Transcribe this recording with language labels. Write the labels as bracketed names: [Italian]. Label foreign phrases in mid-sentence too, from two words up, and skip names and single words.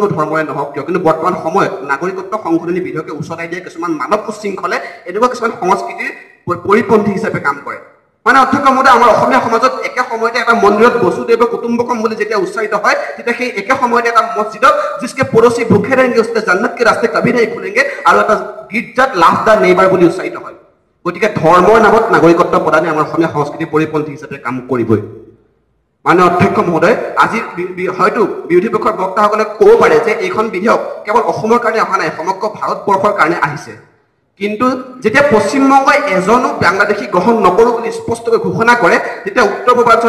[Assamese] ধৰ্মৰে নহওক কিয় কিন্তু বৰ্তমান সময়ত নাগৰিকত্ব সংশোধনী বিধেয়কে উচতাই দিয়া কিছুমান মানৱ উশৃংখলে এনেকুৱা কিছুমান সংস্কৃতিৰ পৰিপন্থী হিচাপে কাম কৰে মানে অধ্যক্ষ মহোদয় আমাৰ অসমীয়া সমাজত একে সময়তে এটা মন্দিৰত [Sanskrit] वसुधैव कुटुम्बकम् [Assamese] বুলি যেতিয়া উচ্চাৰিত হয় তেতিয়া সেই একে সময়তে এটা মছজিদত [Hindi] जिसके पड़ोसी भूखे रहेंगे उसके जन्नत के रास्ते कभी नहीं खुलेंगे [Assamese] আৰু এটা গীৰ্জাত [English] love the neighbour [Assamese] বুলি উচ্চাৰিত হয় গতিকে ধৰ্মৰ নামত নাগৰিকত্ব প্ৰদানে আমাৰ অসমীয়া সংস্কৃতিৰ পৰিপন্থী হিচাপে কাম কৰিবই মাননীয় অধ্যক্ষ মহোদয় আজি হয়তো বিৰোধী পক্ষৰ বক্তাসকলে ক'ব পাৰে যে এইখন বিধেয়ক কেৱল অসমৰ কাৰণে অহা নাই সমগ্ৰ ভাৰতবৰ্ষৰ কাৰণে আহিছে কিন্তু যেতিয়া পশ্চিমবংগই এজনো বাংলাদেশী গ্ৰহণ নকৰোঁ বুলি স্পষ্টকৈ ঘোষণা কৰে তেতিয়া উত্তৰ পূৰ্বাঞ্চলৰ